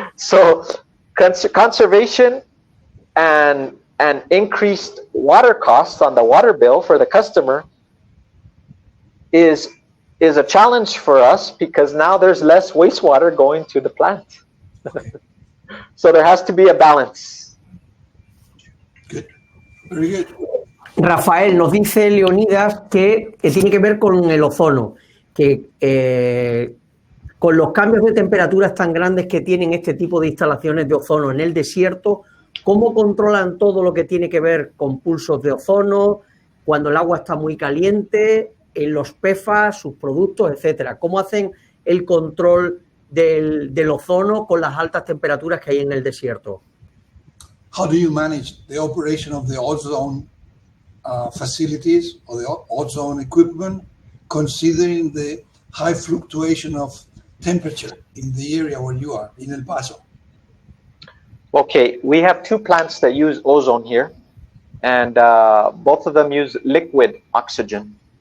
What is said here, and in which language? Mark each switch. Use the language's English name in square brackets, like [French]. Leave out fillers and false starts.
[English] So conservation and increased water costs on the water bill for the customer is a challenge for us, because now there's less wastewater going to the plant. So there has to be a balance. Good. Very good. [Spanish] Rafael, nos dice Leonidas que tiene que ver con el ozono, que con los cambios de temperaturas tan grandes que tienen este tipo de instalaciones de ozono en el desierto, ¿cómo controlan todo lo que tiene que ver con pulsos de ozono, cuando el agua está muy caliente, en los PFAS, sus productos, etcétera? ¿Cómo hacen el control del ozono con las altas temperaturas que hay en el desierto? [English] How do you manage the operation of the ozone facilities or the ozone equipment, considering the high fluctuation of temperature in the area where you are, in El Paso? Okay, we have two plants that use ozone here, and both of them use liquid oxygen.